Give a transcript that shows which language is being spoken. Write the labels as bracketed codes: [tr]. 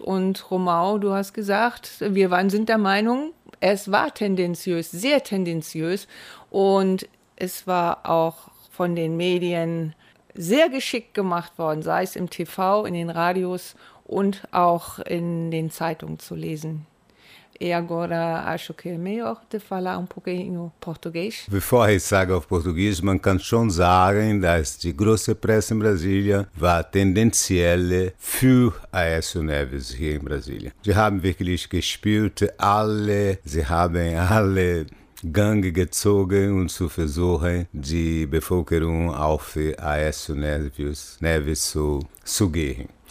[de] Und Romão, du hast gesagt, wir sind der Meinung, es war tendenziös, sehr tendenziös. Und es war auch von den Medien sehr geschickt gemacht worden, sei es im TV, in den Radios und auch in den Zeitungen zu lesen. [pt] E agora acho que é melhor de falar pouquinho português. [de] Bevor ich sage auf Portugiesisch, man kann schon sagen, dass die große Presse in Brasilien war tendenziell für Aécio Neves hier in Brasilien. Sie haben wirklich gespürt, alle, sie haben alle Gang gezogen, um zu versuchen, die Bevölkerung auf Aécio Neves zu gehen.